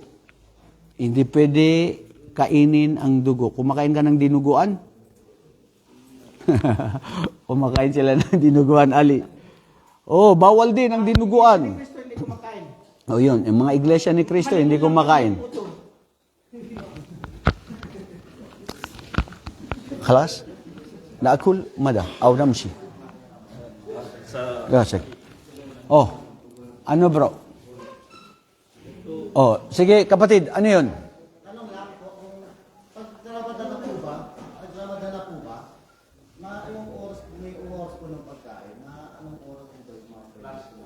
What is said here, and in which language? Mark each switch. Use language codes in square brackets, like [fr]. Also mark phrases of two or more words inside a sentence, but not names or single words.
[tl] Hindi pwede kainin ang dugo. Kumakain ka ng dinuguan? Kumakain sila ng dinuguan, Ali. Oh, bawal din ang dinuguan. Kristo hindi kumakain. O yun, yung mga iglesia ni Kristo, hindi kumakain. [ar] Khalas? نأكل ماذا، أو نمشي. قاعد. [tl] Oh, ano bro? Oh, sige kapatid, ano yun? Tanong lang po, kung pag Ramadan na po ba, na yung oras, may oras po ng pagkain, na anong oras po ba yung mga pwede?